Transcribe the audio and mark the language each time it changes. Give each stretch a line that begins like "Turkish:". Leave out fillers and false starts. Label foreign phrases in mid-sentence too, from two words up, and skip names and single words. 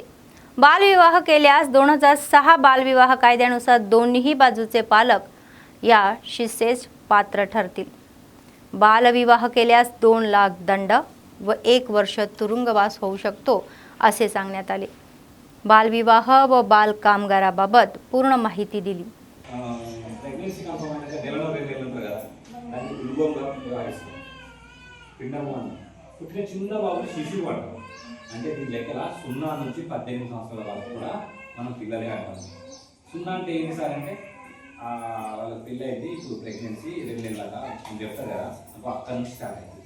Marathi: बालविवाह केल्यास 2006 बालविवाह कायद्यानुसार दोन्ही बाजूचे पालक या शिक्षेस पात्र ठरतील. बालविवाह केल्यास 2 लाख दंड व 1 वर्ष तुरुंगवास होऊ शकतो असे सांगण्यात आले. बालविवाह व बाल कामगाराबाबत पूर्ण माहिती दिली.
Telugu: పుట్టిన చిన్న బాబు శిశువు అంటాం. అంటే దీని లెక్కల 0 నుంచి 18 సంవత్సరాల వరకు కూడా మనం పిల్లలే అంటాం. 0 అంటే ఏంటి సార్ అంటే వాళ్ళ పిల్ల అయింది, ఇప్పుడు ప్రెగ్నెన్సీ 2 నెలలుగా అని చెప్తారు కదా, అప్పుడు అక్కడి నుంచి స్టార్ట్ అయింది.